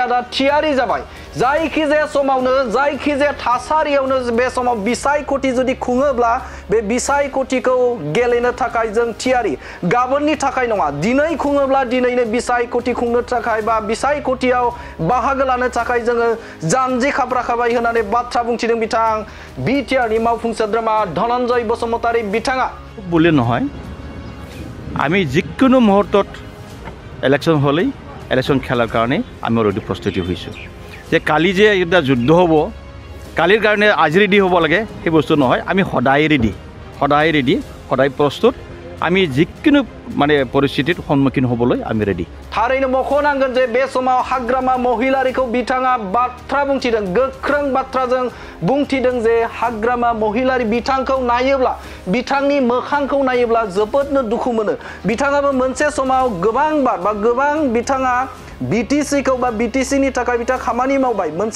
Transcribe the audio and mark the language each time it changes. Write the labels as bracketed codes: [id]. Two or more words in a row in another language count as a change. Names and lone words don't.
[brx] दा थियारि जाबाय जायखिजाया समावनो जायखिजाया थासारियावनो बे समाव बिसायख'थि जुदि खुङोब्ला बे बिसायख'थिखौ गेलेनो थाखाय जों थियारि गाबोननि थाखाय नङा दिनै खुङोब्ला दिनैनो बिसायख'थि खुंनो थाखाय बा बिसायख'थियाव बाहागो लानो थाखाय जोङो जानजि खाफ्राखाबाय होननानै बाथ्रा बुंथिदों बिथां बिटिआरनि मावफुं सोद्रोमा धनन्जय बसुमतारी बिथाङा [as] বলে নহয় আমি যিকোনো মুহূৰ্তত ইলেকশ্যন হ'লেই ইলেকশ্যন খেলাৰ কাৰণে আমি অলৰেডি প্ৰস্তুতি হৈছোঁ যে কালি যে এটা যুদ্ধ হ'ব কালিৰ কাৰণে আজি ৰেডি হ'ব লাগে সেই বস্তু নহয় আমি সদায় ৰেডি সদায় প্ৰস্তুত আমি যিকোনো মানে পৰিস্থিতিত সন্মুখীন হ'বলৈ আমি ৰেডি [brx] थारैनो मख'नांगोन जे बे समाव हाग्रामा महिलारिखौ बिथाङा बाथ्रा बुंथिदों गोख्रों बाथ्राजों बुंथिदों जे हाग्रामा महिलारि बिथांखौ नायोब्ला बिथांनि मोखांखौ नायोब्ला जोबोदनो दुखु मोनो बिथाङाबो मोनसे समाव गोबां बार बा गोबां बिथाङा BTC खौ बा BTC नि थाखाय बिथाङा खामानि मावबाय मोनसे